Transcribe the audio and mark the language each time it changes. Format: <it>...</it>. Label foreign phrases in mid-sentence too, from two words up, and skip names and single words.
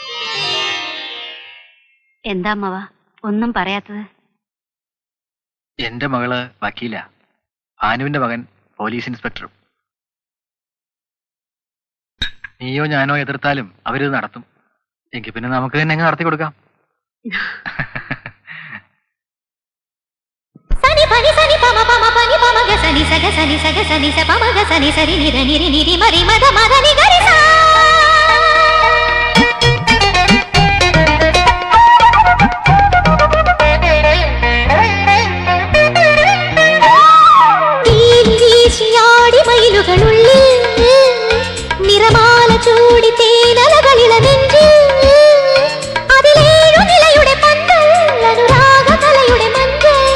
<ml>എന്താ അമ്മവ ഒന്നും പറയാത്തത്? എന്റെ മകള് വക്കീല, ഭാനുവിന്റെ മകൻ പോലീസ് ഇൻസ്പെക്ടറും. നീയോ ഞാനോ എതിർത്താലും അവരിത് നടത്തും. എങ്കിൽ പിന്നെ നമുക്ക് തന്നെ അങ്ങ് നടത്തി കൊടുക്കാം. సని పని సని పమ పమ పని పమ గ సని సగ సని సగ సని స పమ గ సని సరి నిర నిరి నిరి మరి మద మద ని గరి సా വീശിയാടി മയിലുകളുള്ളിൽ നിറമാല ചൂടി തേനലകളില നെഞ്ചിൽ അതിലേഴു നിലയുടെ പന്തൽ അനുരാഗ കലയുടെ മഞ്ചൽ</ml>